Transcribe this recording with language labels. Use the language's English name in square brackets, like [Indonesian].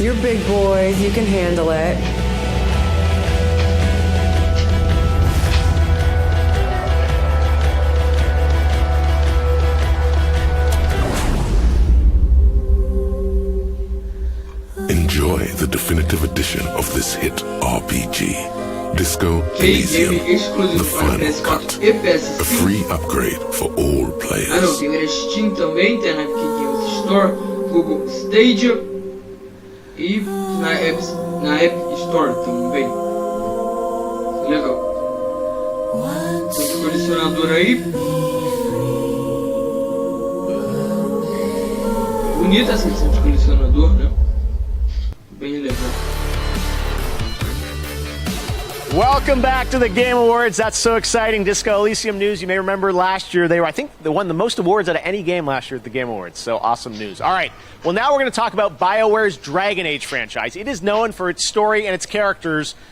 [English] You're big boy, you can handle it. Enjoy the definitive edition of this hit RPG. Disco Elysium, the final cut, a free upgrade for all players. [Portuguese] Ah não, tem na Steam também, tem na Epic Games Store, Google Stadia e na Epic Store também. Legal. Tem um colecionador aí. Bonita essa edição de colecionador, né? Bem legal. [English] Welcome back to the Game Awards. That's so exciting. Disco Elysium news. You may remember last year they won the most awards out of any game last year at the Game Awards. So awesome news. All right. Well, now we're going to talk about BioWare's Dragon Age franchise. It is known for its story and its characters.